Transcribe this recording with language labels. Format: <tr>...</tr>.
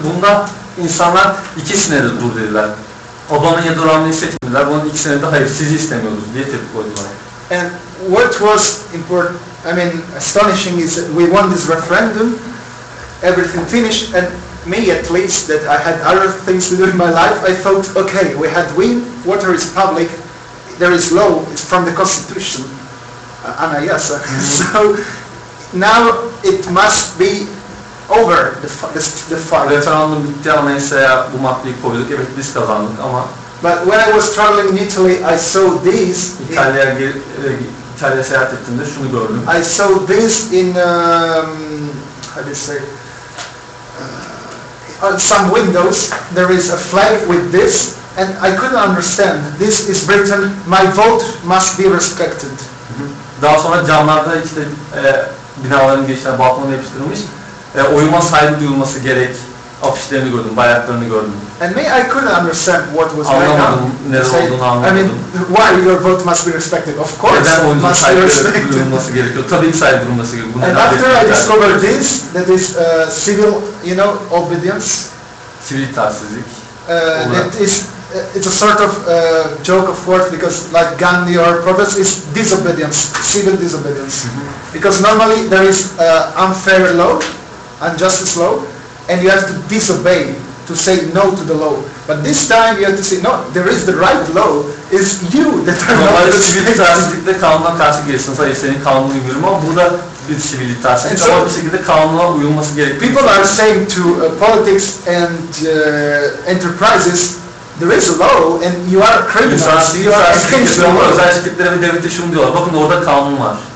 <tr>Bunda insanlar ikisine de dur dediler. Obama ya da Romney'i seçmediler. Bunun ikisine de hayır sizi istemiyoruz diye tepki koydular.</tr> <en>And what was important, I mean, astonishing is that we won this referendum, everything finished, and me at least, that I had other things to do in my life, I thought, okay, we had win, water is public, there is law, it's from the Constitution, anayasa. So now it must be over the fight.</en> <tr>Referandum bitti, anayasaya bu maddeyi koyduk, evet biz kazandık ama</tr> <en>but when I was traveling in Italy, I saw this.</en> <tr>İtalya'ya seyahat ettiğimde şunu gördüm.</tr> <en>I saw this in how do you say? On some windows there is a flag with this, and I couldn't understand. This is Britain. My vote must be respected.</en> <tr>Daha sonra camlarda işte binaların girişlerine balkonuna yapıştırılmış. Oyuma saygı duyulması gerek. Afişlerini gördüm, bayraklarını gördüm.</tr> <en>And me, I couldn't understand what was going on.</en> <tr>Anlamadım, ne olduğunu anlamadım.</tr> <en>I mean, why your vote must be respected? Of course,</en> <tr>neden oyunun</tr> <en>must be respected.</en> <tr>duyulması gerekiyor? Tabii ki saygı duyulması gerekiyor.</tr> <en>And after I discovered this, that is civil, obedience.</en> <tr>Sivil itaatsizlik.</tr> <en>That is, it's a sort of joke of words because, like Gandhi or protest, is disobedience, civil disobedience. Because normally there is unfair law, unjustice law, and you have to disobey, to say no to the law. But this time you have to say, no, there is the right law, it's you that are not</en> <tr>sivil itaatsizlikle kanuna karşı gelirsiniz. Hayır, senin kanuna uymuyorum ama burada bir sivil itaatsizlik ama bir şekilde kanuna uyulması gerekiyor.</tr> <en>People are saying to politics and enterprises, there is a law and you are criminals, you are against the law.</en> <tr>Özel şirketlere ve devlete şunu diyorlar, bakın orada kanun var.</tr>